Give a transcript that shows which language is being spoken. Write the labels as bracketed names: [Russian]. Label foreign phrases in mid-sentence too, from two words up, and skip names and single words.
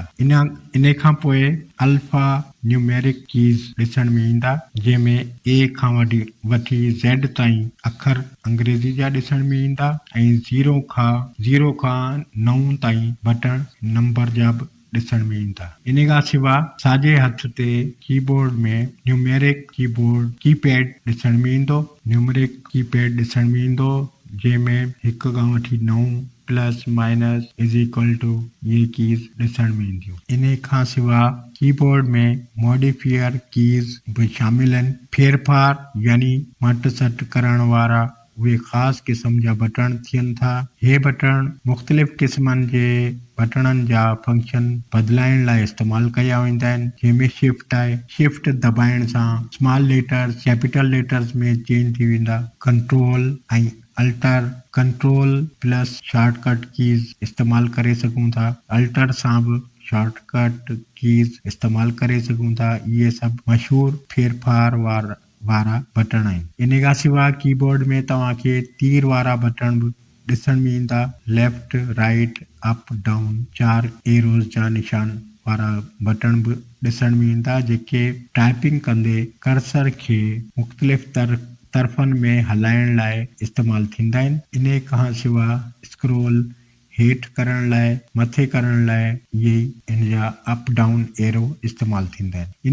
[Sindhi] इन खां पोइ [English] alpha numeric keys [Sindhi] ॾिसण में ईंदा जंहिंमें A खां वठी Z ताईं अखर अंग्रेज़ी जा ॾिसण में ईंदा ऐं 0 खां 9 ताईं बटण नंबर जा बि ॾिसण में ईंदा। इन खां सवाइ साॼे हथ ते कीबोर्ड में [English] numeric keypad [Sindhi] ॾिसण में ईंदो जंहिंमें 1 खां वठी 9 [English] plus minus is equal to [Sindhi] ये कीज़ ॾिसण में ईंदियूं। इन खां सवाइ कीबोर्ड में [English] modifier keys [Sindhi] बि शामिल आहिनि। फेरफार यानी मट सट करण वारा उहे ख़ासि क़िस्म जा बटण थियनि था। हे बटण मुख़्तलिफ़ क़िस्मनि जे बटणनि जा फंक्शन बदिलाइण लाइ इस्तेमालु कया वेंदा आहिनि। जंहिंमें शिफ्ट आहे। शिफ्ट दबाइण सां [English] small letters capital letters [Sindhi] में चेंज थी वेंदा। कंट्रोल ऐं अल्टर, [English] control plus shortcut keys [Sindhi] इस्तेमालु करे सघूं था। अल्टर सां बि [English] shortcut keys [Sindhi] इस्तेमालु करे सघूं था। इहे सभु मशहूरु फेरफार वारा बटण आहिनि। इन खां सवाइ कीबोर्ड में तव्हांखे तीर वारा बटण बि ॾिसण में ईंदा। [English] left, right, up, down 4 arrows [Sindhi] जा निशान वारा बटण बि ॾिसण में ईंदा जेके टाइपिंग कंदे कर्सर खे मुख़्तलिफ़ तरफ़नि में हलाइण लाइ इस्तेमालु थींदा आहिनि। इन खां सवाइ स्क्रोल हेठि करण लाइ, मथे करण लाइ इहे हिन जा [English] up down arrow [Sindhi] इस्तेमालु थींदा आहिनि।